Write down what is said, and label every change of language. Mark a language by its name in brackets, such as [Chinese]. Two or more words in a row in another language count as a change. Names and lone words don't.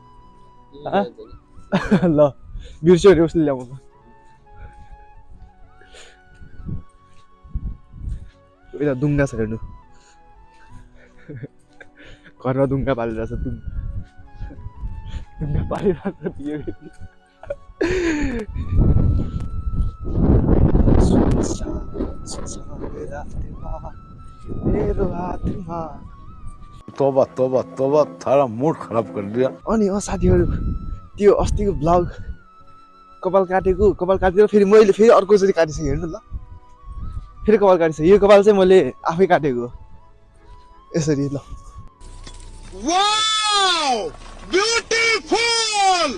[Nepali] ल बिर्स्यो भने उसले ल्याउँछ यता दुङ्गा छ हेर्नु घरमा दुङ्गा पालिरहेछ दुङ्गा पालिरहेछ मेरो हातमा [Hindi] तोबा तोबा तोबा थारा मूड खराब कर दिया [Nepali] अनि साथीहरू त्यो अस्तिको ब्लग कपाल काटेर फेरि मैले फेरि अर्कोचोटि काटिसकेँ हेर्नु ल फेरि कपाल काटिसकेँ यो कपाल चाहिँ मैले आफै काटेको यसरी ल [English] wow beautiful